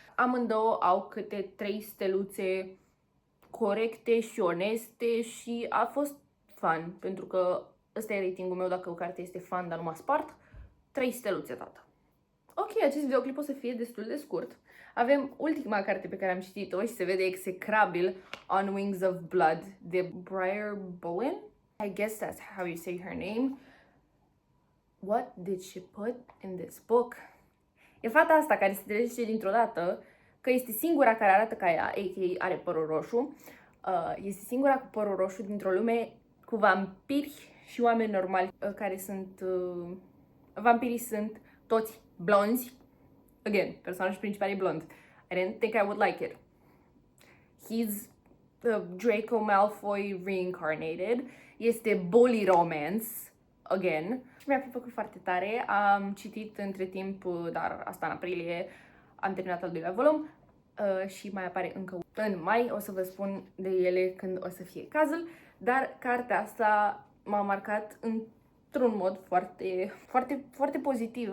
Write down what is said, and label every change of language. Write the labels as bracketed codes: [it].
[ro] Amândouă au câte 3 steluțe corecte și oneste și a fost fun, pentru că ăsta e ratingul meu dacă o carte este fun, dar nu m-a spart. 3 steluțe, tata. Ok, acest videoclip o să fie destul de scurt. Avem ultima carte pe care am citit-o și se vede execrabil, On Wings of Blood, de Briar Bowen. [en] I guess that's how you say her name. What did she put in this book? [ro] E fata asta care se trezește dintr-o dată că este singura care arată ca ea, a.k.a. are părul roșu. Este singura cu părul roșu dintr-o lume cu vampiri și oameni normali care sunt... Vampirii sunt toți blonzi. [en] Again, [ro] personajul principal e blond. [en] I didn't think I would like it. He's Draco Malfoy reincarnated. [ro] Este bully romance. [en] Again. [ro] Și mi-a plăcut foarte tare. Am citit între timp, dar asta în aprilie, am terminat al doilea volum. Și mai apare încă în mai. O să vă spun de ele când o să fie cazul. Dar cartea asta m-a marcat într-un mod foarte pozitiv.